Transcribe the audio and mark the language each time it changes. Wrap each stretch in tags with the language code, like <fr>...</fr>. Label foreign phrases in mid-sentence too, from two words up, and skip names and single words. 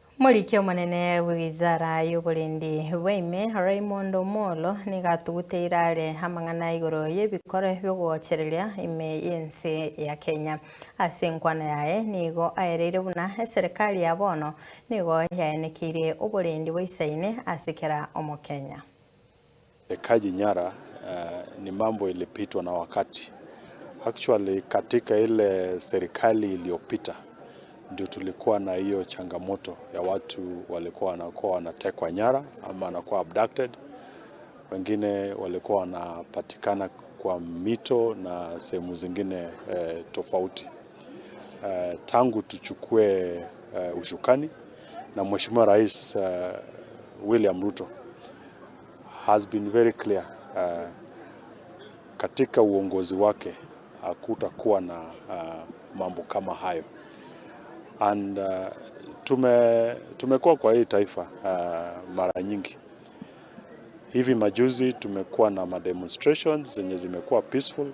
<guz>Mũrikio munene wizara y'Oborendi Waime Raymond Omolo ni gatugutĩirare hamang'ana igũrũ y'ebikore byogochereria ime yense ya Kenya. Ase nkwana yae nigo aereire buna eserikali ya bono nigo yaenekirie Oborendi waisaine asikera Omokenya.</guz> <sw>Utekaji nyara ni mambo ilipitwa na wakati. Actually katika ile serikali iliyopita ndio tulikuwa na hiyo changamoto ya watu walikuwa wanatekwa nyara ama wanakuwa abducted. Wengine walikuwa wanapatikana kwa mito na sehemu zingine tofauti. Tangu tuchukue ushukani na Mheshimiwa Rais William Ruto</sw> <en>has been very clear</en> <sw>katika uongozi wake hakutakuwa na mambo kama hayo. And tumekuwa kwa hii taifa mara nyingi. Hivi majuzi tumekuwa na demonstrations zenye zimekuwa peaceful.</sw>